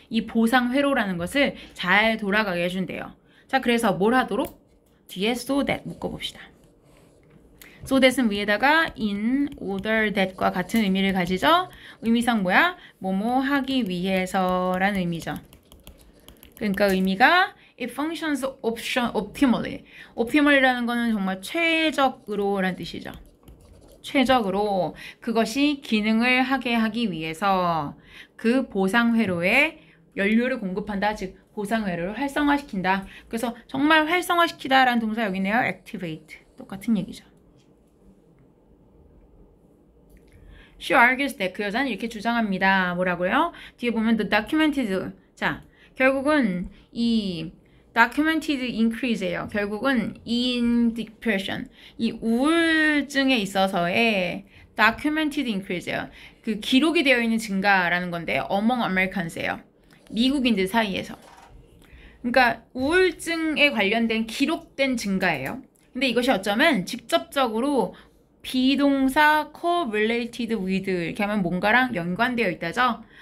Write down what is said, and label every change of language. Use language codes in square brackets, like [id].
[ko] 이 보상 회로라는 것을 잘 돌아가게 해준대요. 자, 그래서 뭘 하도록? 뒤에 so that 묶어봅시다. so that은 위에다가 in order that과 같은 의미를 가지죠. 의미상 뭐야? 뭐뭐 하기 위해서 라는 의미죠. 그러니까 의미가 [en] it functions optimally. [ko] optimally라는 거는 정말 최적으로 라는 뜻이죠. 최적으로 그것이 기능을 하게 하기 위해서 그 보상 회로에 연료를 공급한다. 즉 보상 회로를 활성화시킨다. 그래서 정말 활성화시키다 라는 동사 여기 있네요. activate. 똑같은 얘기죠. [en] She argues that [ko] 그 여자는 이렇게 주장합니다. 뭐라고요? 뒤에 보면 [en] the documented. [ko] 자, 결국은 이 documented increase예요. [en] 결국은 in depression. [ko] 이 우울증에 있어서의 [en] documented increase [ko] 예요. 그 기록이 되어 있는 증가라는 건데 [en] among Americans [ko] 예요. 미국인들 사이에서. 그러니까 우울증에 관련된 기록된 증가예요. 근데 이것이 어쩌면 직접적으로 비동사 [en] correlated with [ko] 이렇게 하면 뭔가랑 연관되어 있다죠.